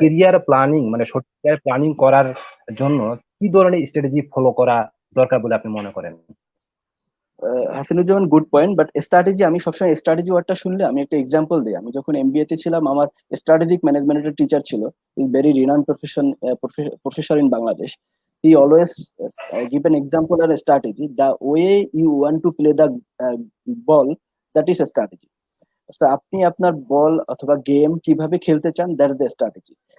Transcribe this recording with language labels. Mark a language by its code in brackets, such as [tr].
[bn] Career planning মানে সঠিক planning করার জন্য কি ধরনের স্ট্র্যাটেজি ফলো করা দরকার বলে আপনি মনে করেন? Hasinuzzaman, good point, but strategy আমি সবসময় স্ট্র্যাটেজি ওয়ার্ডটা শুনলে আমি একটা এক্সাম্পল দিই। আমি যখন এমবিএ তে ছিলাম আমার স্ট্র্যাটেজিক ম্যানেজমেন্টের টিচার ছিল, [en] Is very renowned professor in Bangladesh. He always give an example or a strategy. The way you want to play the ball, that is a strategy. [bn] So আপনি আপনার বল অথবা গেম কিভাবে খেলতে চান, [en] That is the strategy.